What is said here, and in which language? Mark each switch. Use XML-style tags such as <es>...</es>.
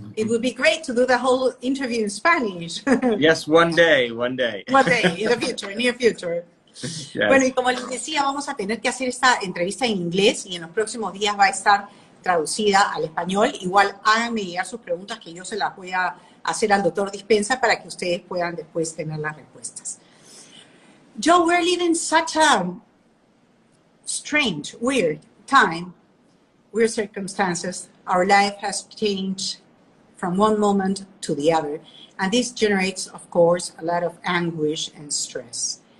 <en>It would be great to do the whole interview in Spanish. Yes, one day. One day, in the future, near future. Yes.</en> <es>Bueno, y como les decía, vamos a tener que hacer esta entrevista en inglés y en los próximos días va a estar traducida al español. Igual háganme llegar sus preguntas que yo se las voy a hacer al doctor Dispenza para que ustedes puedan después tener las respuestas.</es> <en>Joe, we're living such a strange, weird time, weird circumstances. Our life has changed from one moment to the other, and this generates, of course, a lot of anguish and stress.</en>